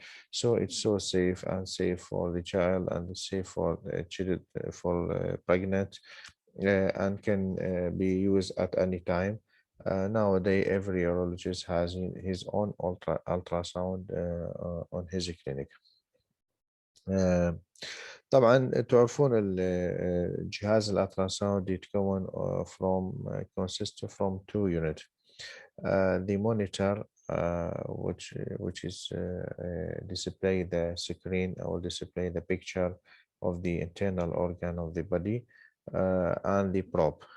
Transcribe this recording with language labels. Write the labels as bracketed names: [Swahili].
[English] So it's so safe for the child and safe for children, for pregnant, and can be used at any time. Nowadays, every urologist has his own ultrasound on his clinic. [Arabic] طبعا تعرفون الجهاز الالتراساوند يتكون [English] consists from two units. The monitor which is display the screen or display the picture of the internal organ of the body, and the probe.